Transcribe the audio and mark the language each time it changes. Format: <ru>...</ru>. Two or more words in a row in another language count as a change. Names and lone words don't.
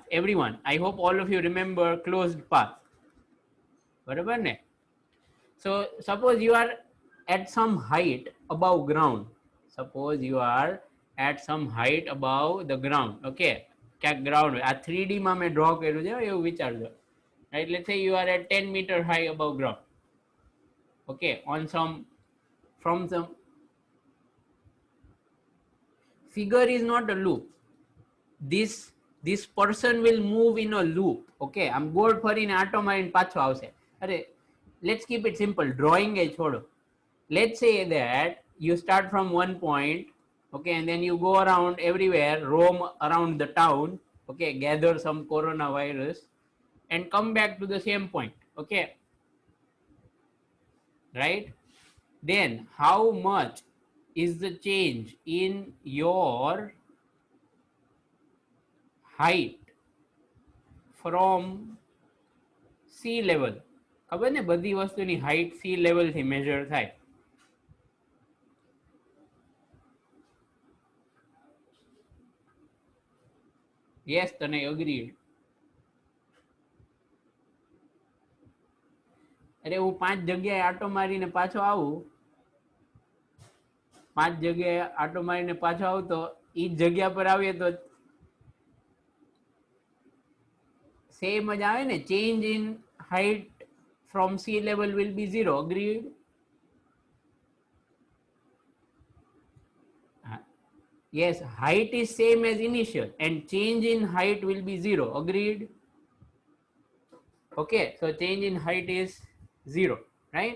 <en>Everyone, I hope all of you remember closed path.</en> <gu>બરાબર ને?</gu> <en>So suppose you are at some height above ground. Suppose you are at some height above the ground.</en> <gu>Okay, ક્યાંક ground, આ 3D માં મેં draw કર્યું છે એવું વિચારજો,</gu> <en>right? Let's say you are at 10 meter high above ground. Okay, on some, from some figure is not a loop. This person will move in a loop.</en> <gu>Okay, આમ ગોળ ફરીને આટો મારીને પાછો આવશે. અરે,</gu> <en>let's keep it simple. Drawing</en> <gu>એ છોડો.</gu> <en>Let's say that you start from one point, okay, and then you go around everywhere, roam around the town, okay, gather some coronavirus and come back to the same point. Okay, right? Then how much is the change in your height from sea level?</en> <gu>ખબર ને બધી વસ્તુની હાઈટ</gu> <en>sea level</en> <gu>થી મેજર થાય. યસ, તને અગ્રી. અરે હું 5 જગ્યાએ આટો મારીને પાછો આવું, 5 જગ્યાએ આટો મારીને પાછો આવું તો ઈ જગ્યા પર આવીએ તો સેમ જ આવે ને.</gu> <en>change in height from sea level will be 0. Agreed? Yes, height is same as initial and change in height will be 0. Agreed? Okay, so change in height is 0, right?</en>